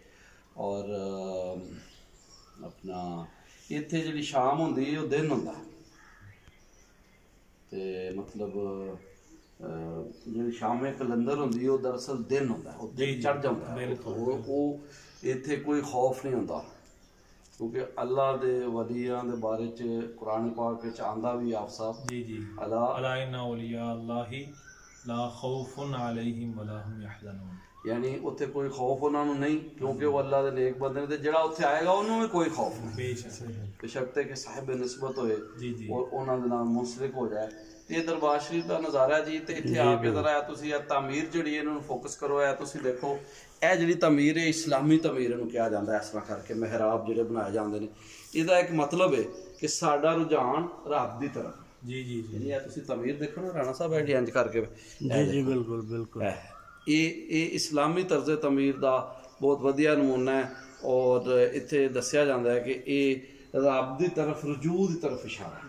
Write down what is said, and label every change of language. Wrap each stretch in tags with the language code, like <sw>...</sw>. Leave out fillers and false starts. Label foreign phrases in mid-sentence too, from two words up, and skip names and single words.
<pa>ਔਰ ਆਪਣਾ ਇੱਥੇ ਜਿਹੜੀ ਸ਼ਾਮ ਹੁੰਦੀ ਹੈ ਉਹ ਦਿਨ ਹੁੰਦਾ ਤੇ ਮਤਲਬ ਜਿਹੜੀ ਸ਼ਾਮੇ ਕਲੰਦਰ ਹੁੰਦੀ ਉਹ ਦਰਅਸਲ ਦਿਨ ਹੁੰਦਾ, ਉਹ ਦਿਨ ਚੜ ਜਾਂਦਾ। ਉਹ ਇੱਥੇ ਕੋਈ ਖੌਫ ਨਹੀਂ ਹੁੰਦਾ ਕਿਉਂਕਿ ਅੱਲਾ ਦੇ ਵਲੀਆਂ ਦੇ ਬਾਰੇ ਚ ਕੁਰਾਨ ਪਾਕ ਵਿੱਚ ਆਂਦਾ ਵੀ ਆਪ ਸਾਹਿਬ ਜੀ ਜੀ ਅਲਾ</pa> <ar>إن أولياء الله لا خوف عليهم ولا هم يحزنون,</ar> <pa>ਯਾਨੀ ਉੱਥੇ ਕੋਈ ਖੌਫ ਉਨ੍ਹਾਂਨੇ ਨਹੀਂ ਕਿਉਂਕਿ ਵੋ ਅੱਲਾਹ ਕੇ ਨੇਕ ਬੰਦੇ ਨੇ ਤੇ ਜਿਹੜਾ ਉੱਥੇ ਆਏਗਾ ਉਨ੍ਹਾਂਨੇ ਭੀ ਕੋਈ ਖੌਫ ਨਹੀਂ, ਬਸ਼ਰਤੇ ਕਿ ਸਾਹਿਬ ਨਿਸਬਤ ਹੋਏ ਔਰ ਉਨ੍ਹਾਂਨੇ ਦੇ ਨਾਲ ਮੁਨਸਲਿਕ ਹੋ ਜਾਏ।</pa> <ur>یہ دربار شریف کا نظارہ جی</ur> <pa>ਤੇ ਇੱਥੇ ਆ ਕੇ ਜ਼ਰਾ ਤੁਸੀਂ ਆ ਤਾਮੀਰ ਜਿਹੜੀ ਇਹਨੂੰ ਫੋਕਸ ਕਰੋ, ਹੈ ਤੁਸੀਂ ਦੇਖੋ ਇਹ ਜਿਹੜੀ ਤਮੀਰ ਹੈ ਇਸਲਾਮੀ ਤਮੀਰ ਨੂੰ ਕਿਹਾ ਜਾਂਦਾ ਇਸ ਤਰ੍ਹਾਂ ਕਰਕੇ ਮਹਿਰਾਬ ਜਿਹੜੇ ਬਣਾਏ ਜਾਂਦੇ ਨੇ। ਇਹਦਾ ਇੱਕ ਮਤਲਬ ਹੈ ਕਿ ਸਾਡਾ ਰੁਝਾਨ ਰੱਬ ਦੀ ਤਰਫ ਜੀ ਜੀ ਜੀ। ਇਹ ਤੁਸੀਂ ਤਮੀਰ ਦੇਖੋ ਨਾ ਰਾਣਾ ਸਾਹਿਬ ਐਂਡ ਇੰਜ ਕਰਕੇ ਜੀ ਜੀ ਬਿਲਕੁਲ ਬਿਲकुल ਇਹ ਇਸਲਾਮੀ ਤਰਜ਼ ਤਮੀਰ ਦਾ ਬਹੁਤ ਵਧੀਆ ਨਮੂਨਾ ਹੈ ਔਰ ਇੱਥੇ ਦੱਸਿਆ ਜਾਂਦਾ ਹੈ ਕਿ ਇਹ ਰੱਬ ਦੀ ਤਰਫ ਰਜੂ ਦੀ ਤਰਫ ਇਸ਼ਾਰਾ</pa>